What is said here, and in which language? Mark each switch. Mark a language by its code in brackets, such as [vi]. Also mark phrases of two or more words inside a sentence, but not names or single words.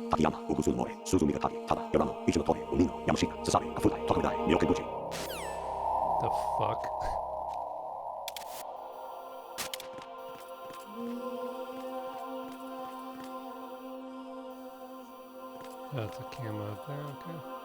[en] Akiyama, Ugusu More, Suzumi Gatari, Tada, Yorano, Ichino Tori, Umino, Yamashita, Sasami, Kafutai, Tokaudai, Myokenbuchi. The fuck? That's a camera up there, okay.